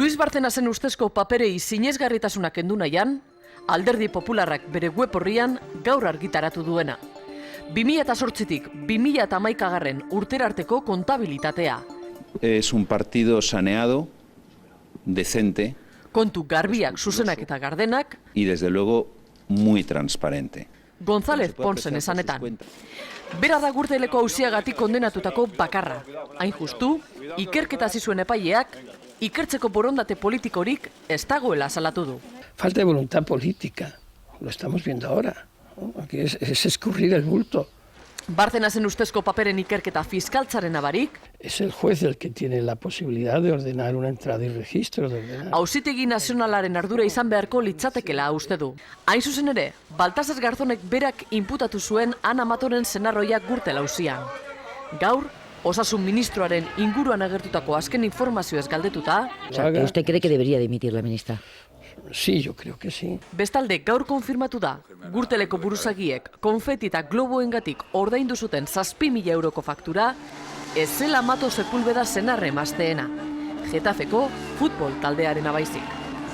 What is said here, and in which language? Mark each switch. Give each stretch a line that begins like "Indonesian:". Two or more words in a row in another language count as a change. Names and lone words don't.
Basque: Luis Bartenasen ustezko paperei sinesgarritasunak kendu nahian, Alderdi Popularrak bere web orrian gaur argitaratu duena. 2008tik 2011 urtera arteko kontabilitatea.
Spanish: Es un partido saneado, decente.
Basque: Kontu garbiak, zuzenak eta gardenak.
Spanish: Y desde luego muy transparente.
Basque: González Ponsen esanetan. Bera da Gürteleko auziagatik kondenatutako bakarra. Hain justu, ikerketa hasi zuen epaileak, ikertzeko borondate politikorik ez dagoela salatu du.
Spanish: Falta de voluntad política, lo estamos viendo ahora. Aquí es escurrir el bulto.
Basque: Bartenasen ustezko paperen ikerketa fiskaltzaren abarik.
Spanish: Es el juez el que tiene la posibilidad de ordenar una entrada y registro.
Basque: Auzitegi Nazionalaren ardura izan beharko litzatekela uste du. Hain zuzen ere, Baltasar Garzonek berak inputatu zuen Ana Matoren senarroiak Gürtel auzian. Gaur, Osasun ministroaren inguruan agertutako azken informazioez galdetuta.
Spanish: O sea, ¿usted cree que debería dimitir la ministra? Sí, yo creo que sí.
Basque: Bestalde, gaur konfirmatu da, Gürteleko buruzagiek konfeti eta globoengatik ordaindu zuten 7.000 euroko faktura, ez zela Mato Sepúlveda senarre emazteena. Getafeko futbol taldearen abaizik.